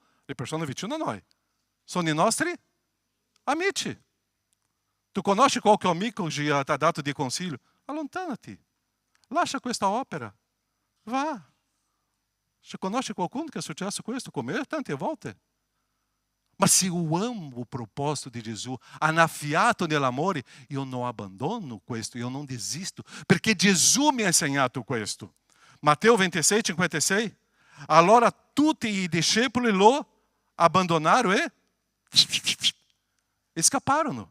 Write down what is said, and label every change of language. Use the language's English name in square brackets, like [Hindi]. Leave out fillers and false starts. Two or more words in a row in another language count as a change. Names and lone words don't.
[Italian] Le persone vicine a noi. Sono i nostri amici. Tu conosci qualche amico che ti ha dato di consiglio? Allontanati. Lascia questa opera. Va. [Portuguese] Você conosce [Italian] qualcuno che è successo questo con me tante volte? [Portuguese] Ma se eu amo o propósito de Jesus, [Italian] annaffiato nell'amore, io non abbandono questo, io non desisto, perché Gesù mi ha insegnato questo. Matteo 26, 56. Allora tutti i discepoli lo abbandonarono e scapparono.